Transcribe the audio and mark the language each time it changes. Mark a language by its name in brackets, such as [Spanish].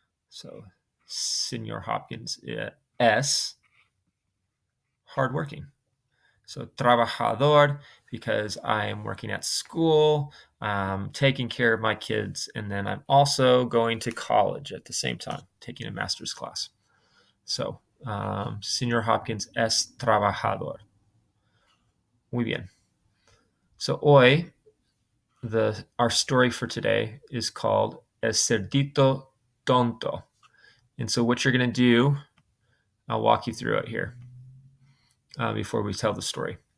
[Spanish] So, Señor Hopkins es [English] hardworking. So, trabajador, because I am working at school, taking care of my kids, and then I'm also going to college at the same time, taking a master's class. [Spanish] So, Señor Hopkins es trabajador. Muy bien. [English] So, hoy, our story for today is called El Cerdito Tonto. And so what you're going to do, I'll walk you through it here before we tell the story.